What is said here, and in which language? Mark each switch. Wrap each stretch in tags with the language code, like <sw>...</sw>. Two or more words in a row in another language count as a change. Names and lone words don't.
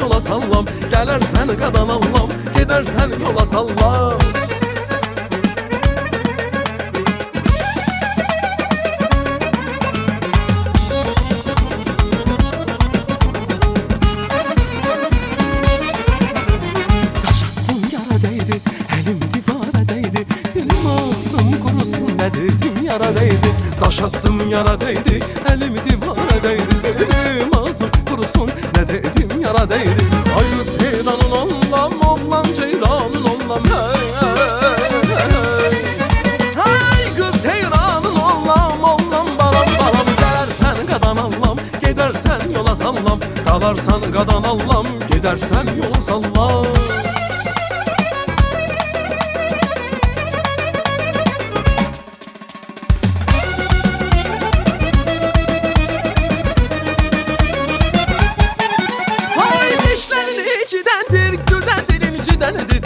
<az>sallam. Gələrsən qadan allam, gedərsən yola sallam.</az> <tr>Daş attım yara değdi, elim divara değdi, dilim ağzım kurusun ne dedim yara değdi. Daş attım yara değdi, elim divara değdi, dilim ağzım kurusun ne dedim yara değdi.</tr> <az>Ay kız heyranın ollam, oğlan ceyranın ollam, hey, hey, hey. Ay kız heyranın ollam, oğlan balam balam. Gələrsən qadan allam, gedərsən yola sallam. Qalarsan qadan allam, gedərsən yola sallam.</az> <tr>Hay dişlerin ikidendir, güldendir incidendir.</tr>